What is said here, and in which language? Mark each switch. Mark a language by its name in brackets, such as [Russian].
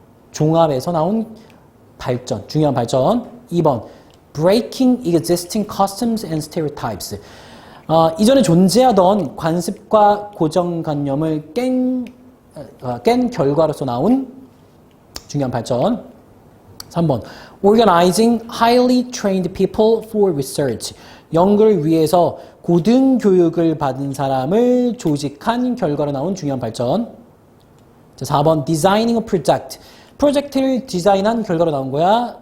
[Korean] 종합에서 나온 발전, 중요한 발전. [English] 2번 breaking existing customs and stereotypes. [Korean] 이전에 존재하던 관습과 고정관념을 깬 결과로서 나온 중요한 발전. [English] 3번 organizing highly trained people for research. [Korean] 연구를 위해서 고등교육을 받은 사람을 조직한 결과로 나온 중요한 발전. [English] 자, 4번 designing a project. [Korean] 프로젝트를 디자인한 결과로 나온 거야.